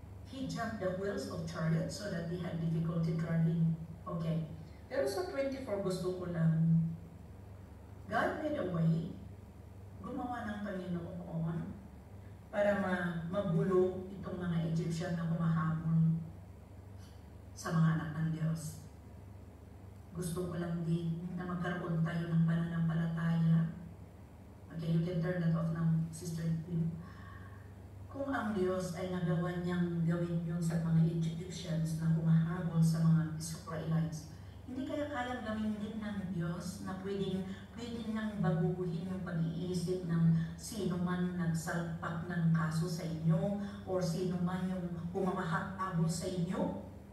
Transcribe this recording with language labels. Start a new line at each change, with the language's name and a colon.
English: He jumped the wheels of chariots so that they had difficulty driving. Okay.
Filipino: Pero sa 24 gusto ko lang, God made a way, gumawa ng Panginoon para magulo itong mga Egyptian na humahabol sa mga anak ng Diyos. Gusto ko lang din na magkaroon tayo ng pananampalataya.
English: Okay, you can turn that off now, Sister Tim.
Filipino: Kung ang Diyos ay nagawa niyang gawin yun sa mga Egyptians na humahabol sa mga Israelites, hindi kaya kayang gawin din ng Diyos na pwedeng nang baguhin yung pag-iisip ng sino man nagsalpak ng kaso sa inyo o sino man yung humahabol sa inyo?